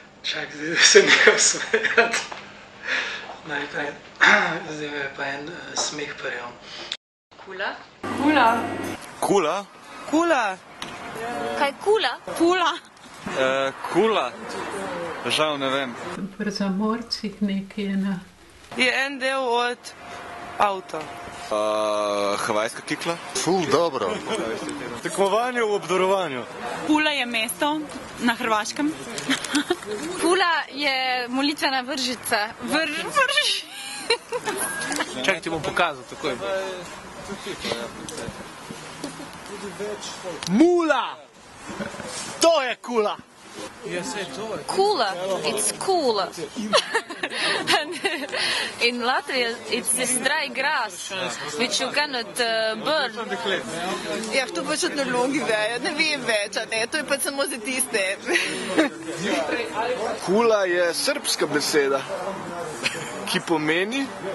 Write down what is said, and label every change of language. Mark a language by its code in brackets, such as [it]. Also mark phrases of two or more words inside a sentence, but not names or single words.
[sl] Čak, zdaj se nekaj smejati. Najprej, zdaj je pa en smeh prejel. Kula? Kula. Kula? Kula. Kaj kula? Kula. Kula? Žal ne vem. Pri zamorcih nekaj je na... Je en del od avta. Havajska kikla? Ful, dobro. Tekmovanje v obdarovanju. Pula je mesto na Hrvaškem. Kula je molitvena vržica. Čakaj, ti bom pokazal takoj. Mula! To je kula! Kula, [en] it's cool. In Latvia, it's this dry grass, which you cannot burn. [sl] Ja, to pač etnologi vejo, ne vem več, a ne, to je pač samo za tiste. Kula je srbska beseda, ki pomeni...